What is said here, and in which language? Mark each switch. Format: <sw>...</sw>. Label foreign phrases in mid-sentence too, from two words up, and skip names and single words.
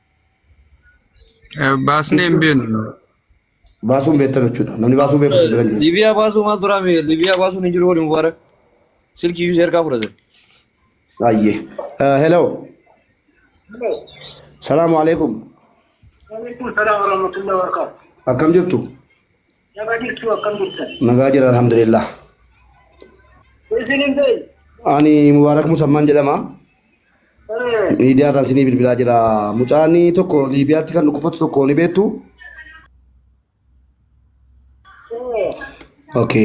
<om>Baasnee hin beeknu. Baasuun beektan jechuudha. Namni baasuu beeku biran jiru. Libiyaa baasuu maal duraa mee Libiyaa baasuun hin jiru waliin mubarak. Silkii yuusee ergaa fudhatan. Ayyee. Hello.</om> <ar>السلام عليكم. وعليكم السلام ورحمة الله وبركاته.</ar> <om>Akkam jirtu? Nagaa jirtu akkam jirtan? Nagaa jira alhamdulillah. Isinin ta'e? Ani Mubaarak Musammaan jedhama. Miidiyaadhaan isinii bilbilaa jira. Mucaan tokko Liibiyaatti kan dhukkufatu tokko ni beektu? Okay.</om>